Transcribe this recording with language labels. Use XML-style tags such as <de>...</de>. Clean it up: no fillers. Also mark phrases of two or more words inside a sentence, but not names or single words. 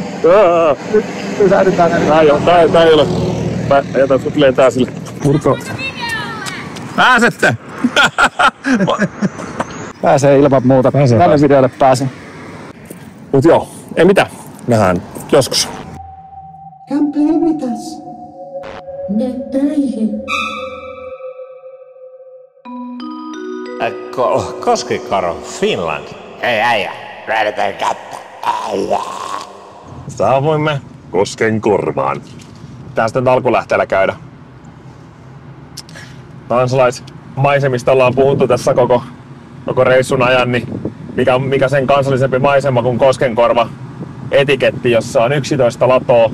<fi>Nyt pysähdytään näin. Tää ei ole. Mä jätän sut lentää sille. Murto. Pääsette! Pääsee ilman muuta. Tälle videolle pääsee. Mut joo, ei mitään. Nähdään joskus.</fi> <en>Come play with us.</en> <fi>Nyt töihin. Koskikaro, Finland. Hei äijä, vedetään kättä. Äijä. Saavuimme Koskenkorvaan. Tästä nyt alkulähteellä käydä. Kansalaismaisemista ollaan puhuttu tässä koko reissun ajan, niin mikä sen kansallisempi maisema kuin Koskenkorva etiketti, jossa on 11 latoa.</fi>